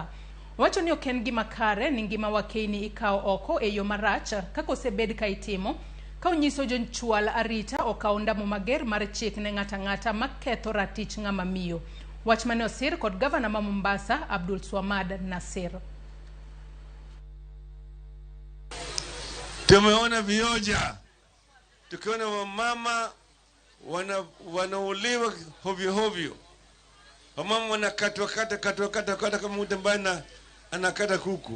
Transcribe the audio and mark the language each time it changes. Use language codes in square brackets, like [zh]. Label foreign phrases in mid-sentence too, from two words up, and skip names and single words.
[luo] Owacho ni oken gima kare ni ngima wakeni ikaw oko e yo marach kaka osebed ka itimo, ka onyiso jonchwal arita okaw ndamo mager mar chik ne ng'ata maketho ratich ng'ama miyo. Wach mane osir kod gavana ma Mombasa Abdul Swamad Nasir. [sw] Tumeona vioja, tukiona wamama wanauliwa hovyo. Wamama wanakatwa kama mtu ambaye anakata kuku.